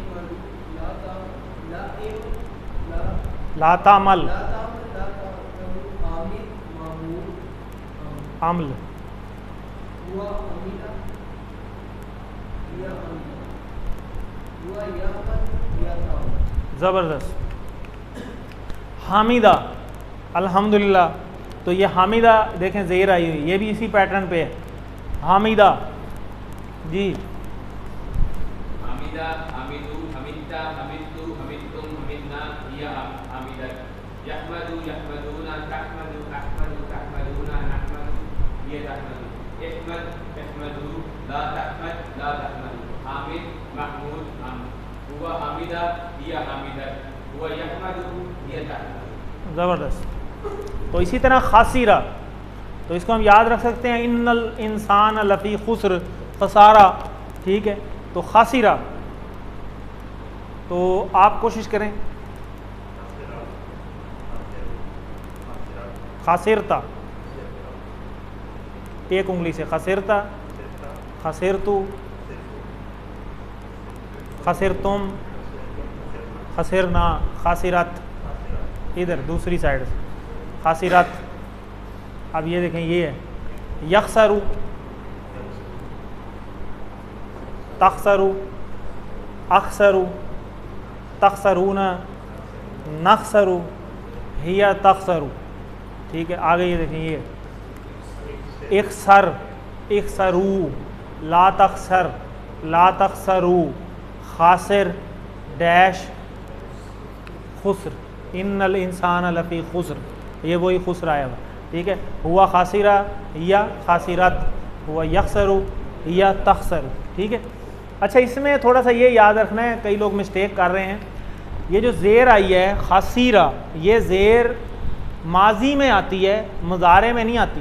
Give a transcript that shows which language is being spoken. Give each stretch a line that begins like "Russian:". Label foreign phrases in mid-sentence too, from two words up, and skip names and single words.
Arabic: لا تعمل، عمل.
Urdu: زبردست.
Arabic: حامدہ الحمدللہ.
Urdu: تو یہ حامدہ دیکھیں زیر آئی ہوئی، یہ بھی اسی پیٹرن پہ ہے. حامدہ جی
Arabic: حامدہ حامدو حمدتا حمدتو حمدتم حمدنا ہی حامدت. یحمدو یحمدونا تحمدو احمدو تحمدونا نحمدو ہی تحمدو. احمد احمدو لا تحمد لا تحمدو. حامد محمود حمد. ہوا حامدہ ہی حامدت. ہوا یحمدو ہی تحمدو.
Urdu: زبردست. تو اسی طرح خاسرہ، تو اس کو ہم یاد رکھ سکتے ہیں
Arabic: ان الانسان لفی خسر،
Urdu: خسارہ. ٹھیک ہے، تو خاسرہ. تو آپ کوشش کریں. خاسرتا ایک انگلی سے،
Arabic: خسرتا، خسرتو، خسرتم، خسرنا، خاسرت.
Urdu: ادھر دوسری سائڈ سے خاسرت. اب یہ دیکھیں یہ ہے
Arabic: یخسرو، تخسرو، اخسرو، تخسرون، نخسرو، ہی تخسرو.
Urdu: ٹھیک ہے، آگے یہ دیکھیں یہ
Arabic: اخسر، اخسرو، لا تخسر، لا تخسرو، خاسر
Urdu: ڈیش خسر.
Arabic: ان الانسان لفی خسر،
Urdu: یہ وہی خسر آیا ہوا. ٹھیک ہے،
Arabic: ہوا خاسرہ
Urdu: یا
Arabic: خاسرت، ہوا یخسرو
Urdu: یا تخسرو. ٹھیک ہے. اچھا، اس میں تھوڑا سا یہ یاد رکھنا ہے، کئی لوگ مسٹیک کر رہے ہیں. یہ جو زیر آئی ہے خاسرہ، یہ زیر ماضی میں آتی ہے، مضارع میں نہیں آتی.